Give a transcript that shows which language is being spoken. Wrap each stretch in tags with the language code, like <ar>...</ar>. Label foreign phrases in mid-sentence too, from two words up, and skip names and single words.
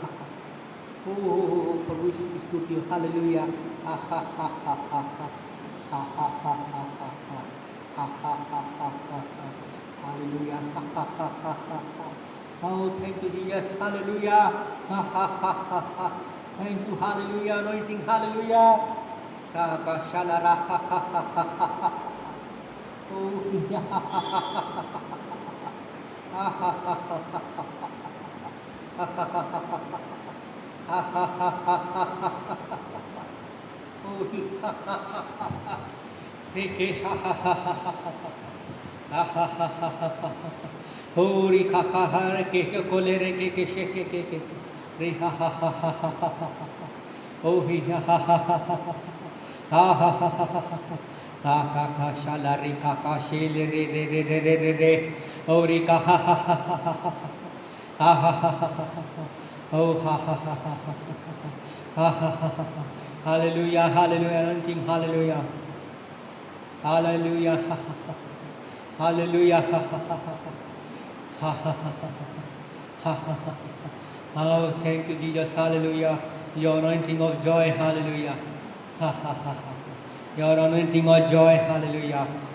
<hi>Oh, प्रभु की स्तुति हो, हालेलुया, हा हा हा हा हा हा हा हा हा हा हा हा हा हा, हालेलुया, हा हा हा हा हा।</hi> <en>Oh, thank you, Jesus, hallelujah, ha ha ha ha ha. Thank you, hallelujah, anointing, hallelujah. Kashalara, ha ha ha ha ha ha. Oh, ya, ha ha ha ha ha ha ha ha ha. Oh, ha ha ha ha ha. Rekesha, ha ha ha ha ha. Ha ha ha ha ha ha. Hori ka ka ha re ke ko le re ke she ke. Re ha ha ha ha ha ha ha. Oh he ha ha ha ha ha ha. Ha ha ha ha ha ha. Ha ka ka shala re ka ka shele re re re re re re re. Oh re ka ha ha ha ha ha ha. Ha ha ha ha ha ha. Oh ha ha ha ha ha ha. Ha ha ha ha ha. Hallelujah, hallelujah, anointing, hallelujah. Hallelujah. Hallelujah. Oh, thank you, Jesus. Hallelujah. Your anointing of joy. Hallelujah. Your anointing of joy. Hallelujah.</en>